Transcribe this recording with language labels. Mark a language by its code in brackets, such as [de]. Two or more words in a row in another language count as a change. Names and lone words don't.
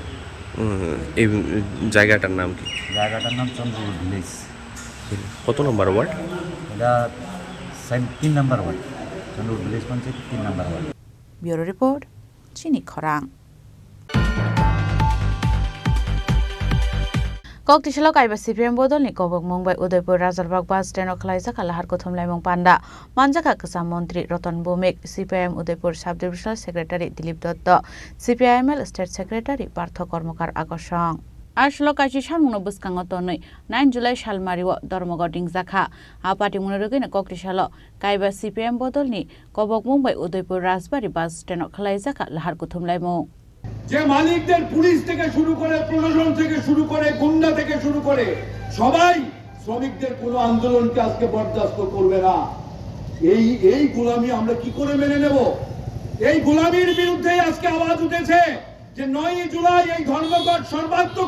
[bn] এই জায়গাটার নাম কি? জায়গাটার নাম চন্দ্রপুর ভিলেজ। কত নম্বর ওয়ার্ড? এটা 3 নম্বর ওয়ার্ড, চন্দ্রপুর ভিলেজ পঞ্চায়েত 3 নম্বর ওয়ার্ড। [en] Bureau Report [trp] চিনি খরাং। Koktisalo kaiba CPM bodol ni Kobok Mumbai Udaipur Rajalbagh [en] bus stand [trp] khalaijaka lahar kothom laimong panda manjaka kesam mantri Ratan Bhumik CPM Udaipur [en] Sub Divisional Secretary [trp] Dilip Dotto CPIML [en] State Secretary [trp] Partho Kormokar Akosong Ashlo kachi shalmungno buskango tonoi 9 July shalmariwo Dormogod dingjakha apati munarogina Koktisalo kaiba CPM bodol ni Kobok Mumbai Udaipur Rajbari [en] bus stand [trp] khalaijaka lahar kothom laimong [bn] যে মালিকদের পুলিশ থেকে শুরু করে প্রশাসন থেকে শুরু করে গুন্ডা থেকে শুরু করে সবাই শ্রমিকদের কোনো আন্দোলনকে আজকে বরদাস্ত করবে না এই গোলামি আমরা কি করে মেনে নেব এই গোলামির বিরুদ্ধে আজকে আওয়াজ উঠেছে যে 9 জুলাই এই ধর্মঘট সর্বাত্মক